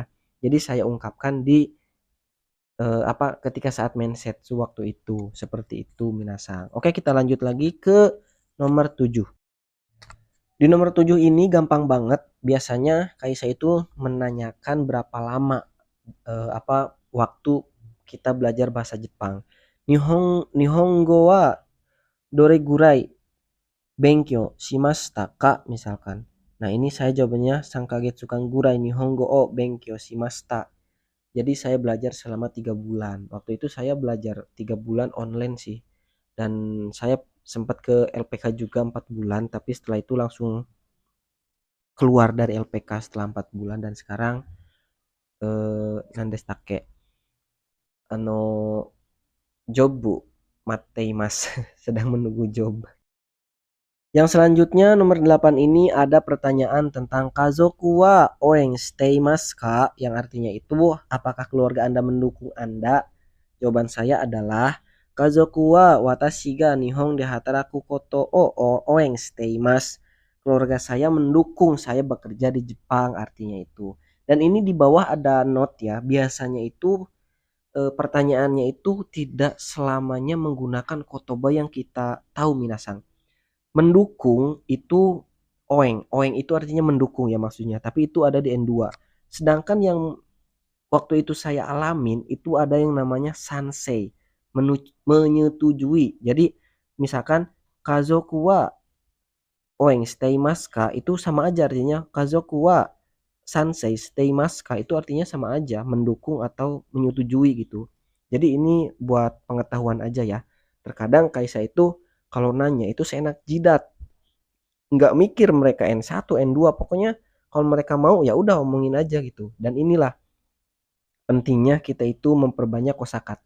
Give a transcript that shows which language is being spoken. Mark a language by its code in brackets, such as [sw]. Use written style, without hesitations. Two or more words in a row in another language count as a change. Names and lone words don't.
[id] Jadi saya ungkapkan di ketika saat mensetsu waktu itu seperti itu minasang. Oke, kita lanjut lagi ke nomor 7. Di nomor 7 ini gampang banget. Biasanya Kaisa itu menanyakan berapa lama waktu kita belajar bahasa Jepang. [ja] 日本語はどれぐらい勉強しましたか misalkan. Nah, ini saya jawabannya 三ヶ月間ぐらい日本語を勉強しました. [id] Jadi saya belajar selama 3 bulan. Waktu itu saya belajar 3 bulan online sih. Dan saya sempat ke LPK juga 4 bulan, tapi setelah itu langsung keluar dari LPK setelah 4 bulan dan sekarang [ja] なんですけど あの ジョブ ぶ 待ってます [id] sedang menunggu job. Yang selanjutnya nomor 8 ini ada pertanyaan tentang [ja] 家族は応援していますか, [id] yang artinya itu apakah keluarga Anda mendukung Anda? Jawaban saya adalah [ja] 家族は私が日本で働くことを応援しています. [id] Keluarga saya mendukung saya bekerja di Jepang artinya itu. Dan ini di bawah ada note ya. Biasanya itu pertanyaannya itu tidak selamanya menggunakan kotoba yang kita tahu minasang. Mendukung itu oeng itu artinya mendukung ya maksudnya, tapi itu ada di N2. Sedangkan yang waktu itu saya alamin itu ada yang namanya sansei, menyetujui. Jadi misalkan [ja] 家族は応援していますか [id] itu sama aja artinya [ja] 家族は賛成していますか [id] itu artinya sama aja mendukung atau menyetujui gitu. Jadi ini buat pengetahuan aja ya. Terkadang Kaisa itu kalau nanya itu seenak jidat, nggak mikir mereka N1 N2, pokoknya kalau mereka mau ya udah omongin aja gitu. Dan inilah pentingnya kita itu memperbanyak kosakata.